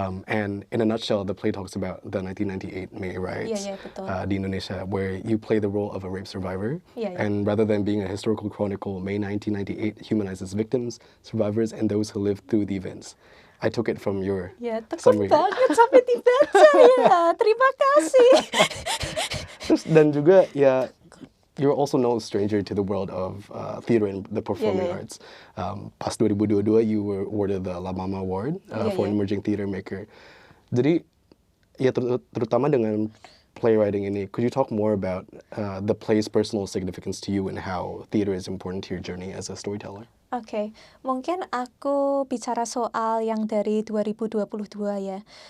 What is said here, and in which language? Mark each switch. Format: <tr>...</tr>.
<en>And in a nutshell, the play talks about the 1998 May riots</en> <id>betul. di Indonesia,</id> <en>where you play the role of a rape survivor.</en> <id>Iya.</id> <en>And rather than being a historical chronicle, May 1998 humanizes victims, survivors, and those who lived through the events. I took it from your</en> <id>Ya, tekun</id> <en>summary.</en> <id>banget sampai dibaca ya. Terima kasih. Terus dan juga ya,</id> <en>you're also no stranger to the world of theater and the performing arts.</en> <id>Pas</id> <en>2022, you were awarded the La Mama Award for an emerging theater maker.</en> <id>Jadi, ya terutama dengan playwriting ini,</id> <en>could you talk more about the play's personal significance to you and how theater is important to your journey as a storyteller?</en> <id>Oke, mungkin aku bicara soal yang dari 2022 ya.</id>